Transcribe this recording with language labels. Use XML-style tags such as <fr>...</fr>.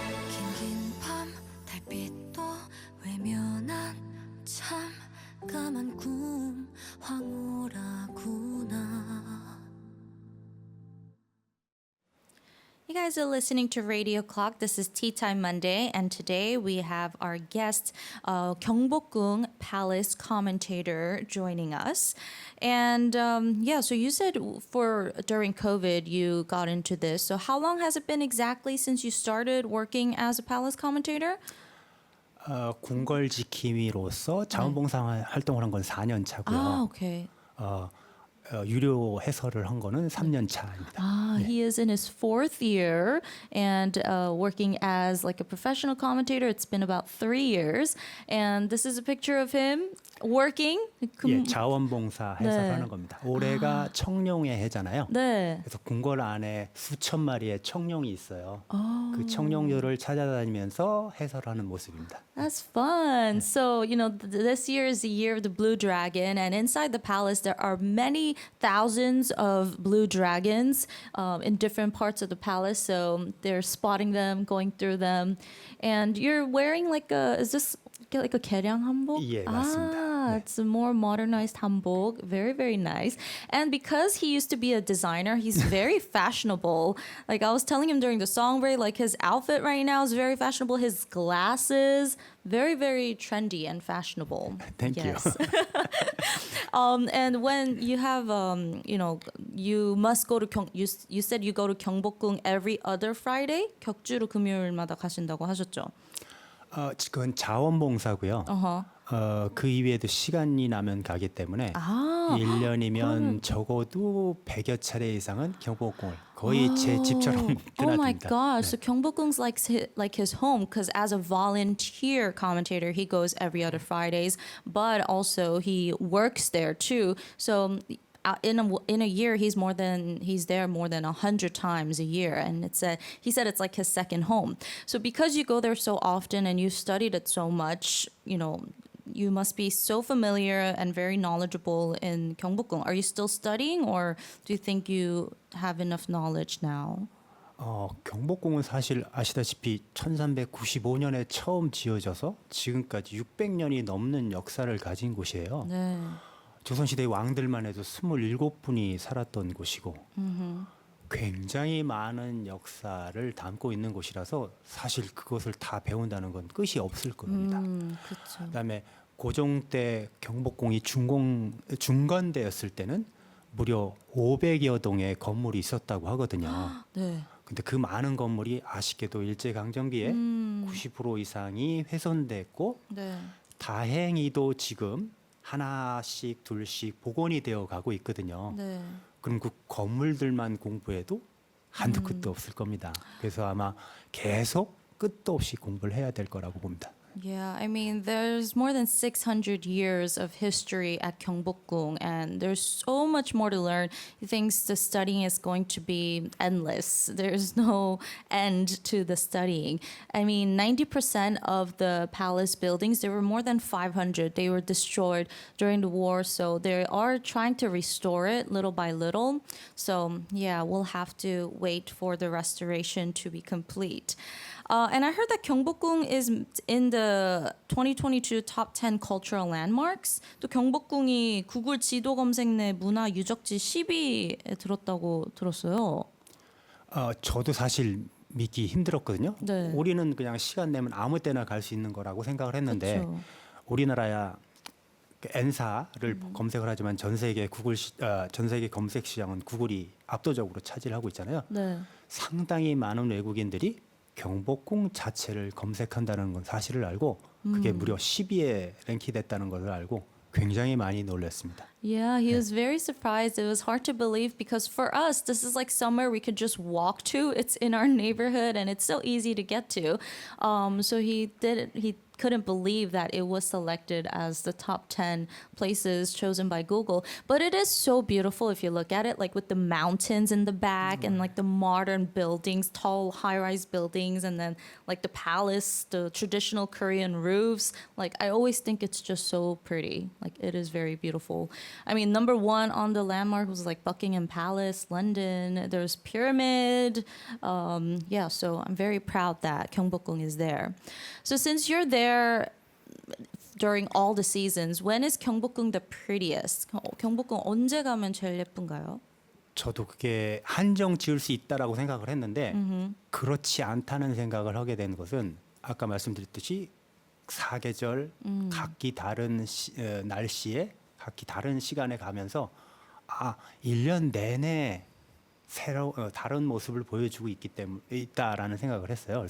<ko>긴긴 밤 달빛도 외면한 참 까만 꿈 황홀하구나.</ko> <en>You guys are listening to Radio Clock. This is Tea Time Monday, and today we have our guest, Gyeongbokgung Palace commentator, joining us. And so you said during COVID you got into this. So how long has it been exactly since you started working as a palace commentator?</en> <ko>궁궐 지킴이로서 자원봉사 활동을 한 건 4년 차고요.</ko> <en>Ah, okay.</en> <ko>유료 해설을 한 거는 3년 차입니다.</ko> <en>He is in his 4th year and working as like a professional commentator. It's been about 3 years. And this is a picture of him working.</en> <ko>예, 자원봉사 해설하는 겁니다. 올해가 청룡의 해잖아요. 네. 그래서 궁궐 안에 수천 마리의 청룡이 있어요. 그 청룡들을 찾아다니면서 해설하는 모습입니다.</ko> <en>That's fun. So, this year is the year of the blue dragon, and inside the palace, there are many thousands of blue dragons in different parts of the palace. So, they're spotting them, going through them. And you're wearing is this like a 개량 한복?</en> <ko>예, 맞습니다. 네.</ko> <en>It's a more modernized hanbok. Very, very nice. And because he used to be a designer, he's very fashionable. Like I was telling him during the song break, like his outfit right now is very fashionable. His glasses, very, very trendy and fashionable. Thank you. And when you have, you must go to you said you go to 경복궁 every other Friday?</en> <ko>격주로 금요일마다 가신다고 하셨죠? 그건 자원봉사고요. 그 이외에도 시간이 나면 가기 때문에 1년이면 적어도 100여 차례 이상은 경복궁을 거의 제 집처럼</ko> <en>Oh my</en> <ko>드나듭니다.</ko> <en>gosh! So Gyeongbokgung's like his home because as a volunteer commentator, he goes every other Fridays, but also he works there too. So in a year, he's there more than 100 times a year, and he said it's like his second home. So because you go there so often and you studied it so much, you must be so familiar and very knowledgeable in Gyeongbokgung. Are you still studying, or do you think you have enough knowledge now?</en> <ko>경복궁은 사실 아시다시피 1395년에 처음 지어져서 지금까지 600년이 넘는 역사를 가진 곳이에요. 네. 조선시대 왕들만 해도 27분이 살았던 곳이고 굉장히 많은 역사를 담고 있는 곳이라서 사실 그것을 다 배운다는 건 끝이 없을 겁니다. 그렇죠. 그다음에 고종 때 경복궁이 중건되었을 때는 무려 500여 동의 건물이 있었다고 하거든요. 네. 근데 그 많은 건물이 아쉽게도 일제강점기에 90% 이상이 훼손됐고 네. 다행히도 지금 하나씩 둘씩 복원이 되어 가고 있거든요. 네. 그럼 그 건물들만 공부해도 한도 끝도 없을 겁니다. 그래서 아마 계속 끝도 없이 공부를 해야 될 거라고 봅니다.</ko> <en>Yeah, I mean, there's more than 600 years of history at Gyeongbokgung, and there's so much more to learn. He thinks the studying is going to be endless. There's no end to the studying. I mean, 90% of the palace buildings, there were more than 500. They were destroyed during the war, so they are trying to restore it little by little. So, yeah, we'll have to wait for the restoration to be complete. And I heard that Gyeongbokgung is in the 2022 top 10 cultural landmarks.</en> <ko>또 경복궁이 구글 지도 검색 내 문화 유적지 10위에 들었다고 들었어요. 저도 사실 믿기 힘들었거든요. 네. 우리는 그냥 시간 내면 아무 때나 갈 수 있는 거라고 생각을 했는데 그쵸. 우리나라야 그 N사를 검색을 하지만 전 세계 전 세계 검색 시장은 구글이 압도적으로 차지하고 있잖아요. 네. 상당히 많은 외국인들이 경복궁 자체를 검색한다는 건 사실을 알고 그게 무려 10위에 랭크됐다는 것을 알고 굉장히 많이 놀랐습니다.</ko> <en>Yeah, he was very surprised. It was hard to believe because for us, this is like somewhere we could just walk to. It's in our neighborhood and it's so easy to get to. So he couldn't believe that it was selected as the top 10 places chosen by Google. But it is so beautiful if you look at it, like with the mountains in the back and like the modern buildings, tall high-rise buildings, and then like the palace, the traditional Korean roofs. Like I always think it's just so pretty. Like it is very beautiful. I mean, number one on the landmark was like Buckingham Palace, London. There's Pyramid. Yeah, so I'm very proud that Gyeongbokgung is there. So since you're there during all the seasons, when is Gyeongbokgung the prettiest?</en> <ko>경복궁 언제 가면 제일 예쁜가요? 저도 그게 한정 지을 수 있다라고 생각을 했는데 그렇지 않다는 생각을 하게 된 것은 아까 말씀드렸듯이 사계절 각기 다른 날씨에 각기 다른 시간에 가면서 1년 내내 다른 모습을 보여주고 있다라는 생각을 했어요.</ko>